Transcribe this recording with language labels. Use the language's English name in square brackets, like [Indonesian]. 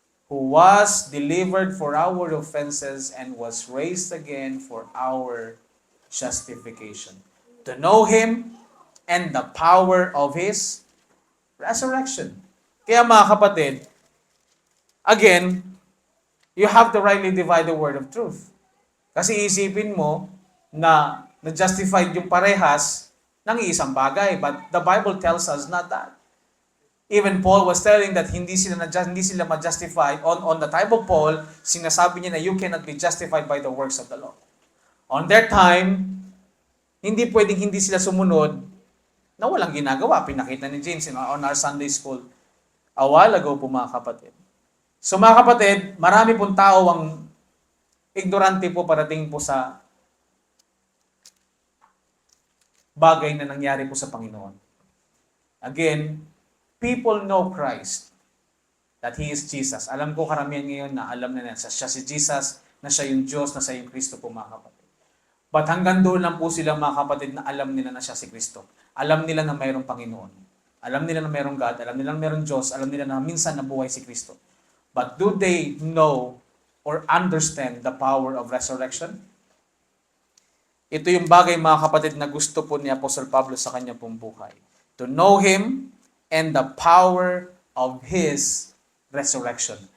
[English] Who was delivered for our offenses and was raised again for our justification. To know him and the power of his resurrection. [Filipino] Kaya mga kapatid, [English] again, you have to rightly divide the word of truth. [Filipino] Kasi isipin mo na na-justified yung parehas ng isang bagay. [English] But the Bible tells us not that. Even Paul was telling that [Filipino] hindi sila ma-justify. [English] On the time of Paul, [Filipino] sinasabi niya na [English] you cannot be justified by the works of the law. On their time, [Filipino] hindi pwedeng hindi sila sumunod na walang ginagawa. Pinakita ni James on our Sunday school a while ago po mga kapatid. So mga kapatid, marami pong tao ang ignorante po parating po sa bagay na nangyari po sa Panginoon. [English] Again, people know Christ, that He is Jesus. [Filipino] Alam ko karamihan ngayon na alam na siya si Jesus, na siya yung Diyos, na siya yung Kristo po mga kapatid. But hanggang doon lang po sila mga kapatid na alam nila na siya si Kristo. Alam nila na mayroong Panginoon. Alam nila na mayroong God. Alam nila na mayroong Diyos. Alam nila na minsan nabuhay si Kristo. [English] But do they know or understand the power of resurrection? [Filipino] Ito yung bagay mga kapatid na gusto po ni Apostle Pablo sa kanya pong buhay. [English] To know Him and the power of His resurrection.